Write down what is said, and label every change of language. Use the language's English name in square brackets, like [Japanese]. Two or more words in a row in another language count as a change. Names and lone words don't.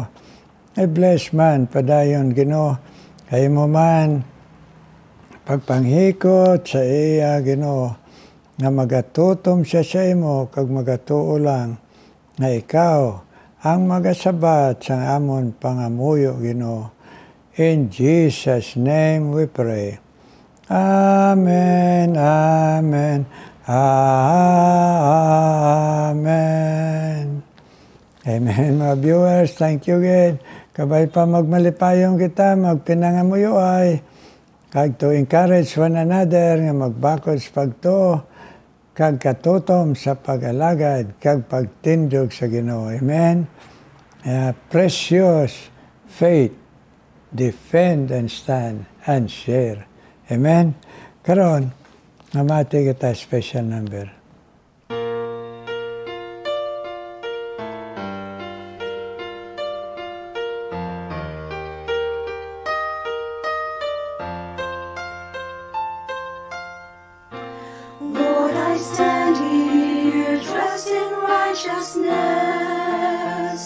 [Hiligaynon] I-bless man, padayon, Ginoo. Kay mo man, pagpanghikot sa iya, Ginoo, nga magatutom siya sa imo, kag magatuo lang, na ikaw, ang magasabat sa amon pangamuyo, Ginoo. [English] In Jesus' name we pray. Amen, amen, amen. Amen, mga viewers. Thank you again. [Hiligaynon] Kabay pa magmalipayong kita, magpinangamuyo ay. Kag [English] to encourage one another [Hiligaynon] nga magbakod sa pagto, kag katutom sa pag-alagad, kag pagtindog sa Ginoo. Amen. [English] Precious faith, defend and stand and share. [Hiligaynon] Amen. Karon, mamati kita special number. [English] Lord, I stand here dressed in righteousness.